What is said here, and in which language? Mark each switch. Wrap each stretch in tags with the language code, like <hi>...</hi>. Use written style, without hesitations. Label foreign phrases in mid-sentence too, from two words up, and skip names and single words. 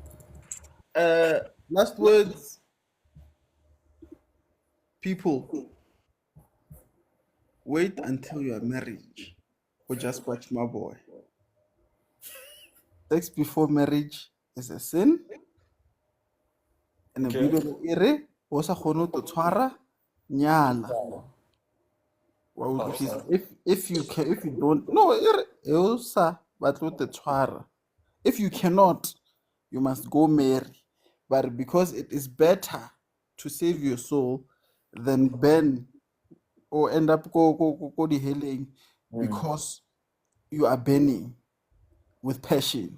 <en>Last words, people. Wait until you are married, or just watch my boy. Sex before marriage is a sin. And the Okay. Bible</en> <tn>ere o sa kgone to tshwara nyala. Wa utlwisisa?</tn> <en>If you don't</en> <tn>no ere e o sa batle to tshwara.</tn> <en>If you cannot, you must go marry. But because it is better to save your soul than burn or end up go the healing because you are burning with passion.</en>